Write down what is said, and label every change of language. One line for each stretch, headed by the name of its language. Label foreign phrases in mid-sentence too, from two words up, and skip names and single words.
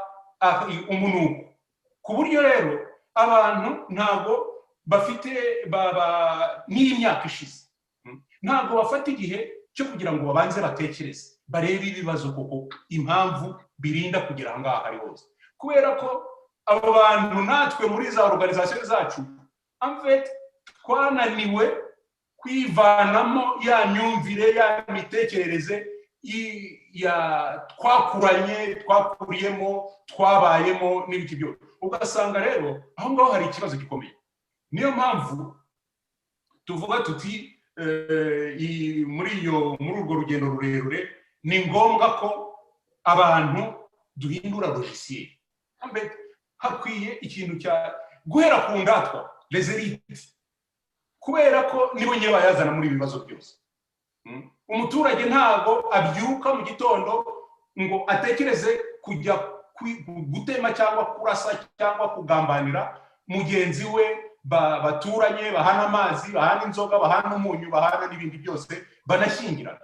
Kinyarwanda: umunuko ku buryo rero abantu ntabwo bafite n'imyaka ishize ntabwo bafata igihe cyo kugira ngo babanze batekereze barebe ibibazo koko impamvu birinda kugira ngo aha ari hose, kubera ko abo bantu natwe muri za organisation zacu
French: en fait
Kinyarwanda: twananiwe kwivanamo ya myumvire ya mitekerereze twakuriyemo twabayemo n'ibiki byose. Ugasanga rero aho ngaho hari ikibazo gikomeye. Niyo mpamvu tuvuga tuti muri urwo rugendo rurerure ni ngombwa ko abantu duhindura logiciel. Hakwiye ikintu cya guhera ku ndatwa
French: les élites
Kinyarwanda: kubera ko nibo nyine bayazana muri ibibazo byose. Umuturage ntago abyuka mu gitondo ngo atekereze kujya gutema cyangwa kurasa cyangwa kugambanira mugenzi we baturanye, bahana amazi, bahana inzoga, bahana umunyu, bahana n'ibindi byose, banashyingirana.